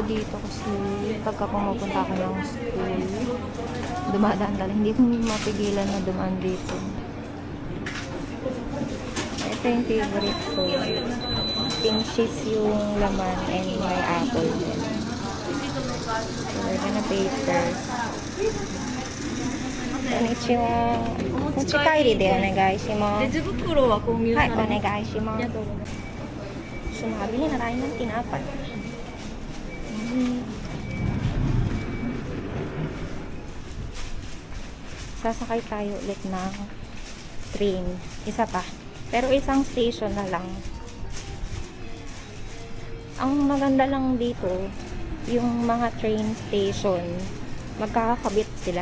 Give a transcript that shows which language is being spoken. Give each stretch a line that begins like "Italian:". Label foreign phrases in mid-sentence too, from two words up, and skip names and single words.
Filipino: dito kasi pagka pumupunta ako ng school, dumadaan talaga. Hindi ko mapigilan na dumaan dito. Ito yung favorite ko.
English: Pink cheese
Filipino: yung laman and may apple din.
English: So we're gonna pay first.
Japanese: こんにちは。持ち帰りでお願いします. レジ袋は購入さ Hai, れます。 onegaishimasu. ありがとうございます。
Filipino: So, nabili na tayo ng tinapay. Sasakay tayo ulit ng train. Isa pa. Pero isang station na lang. Ang maganda lang dito, yung mga train station, magkakakabit sila.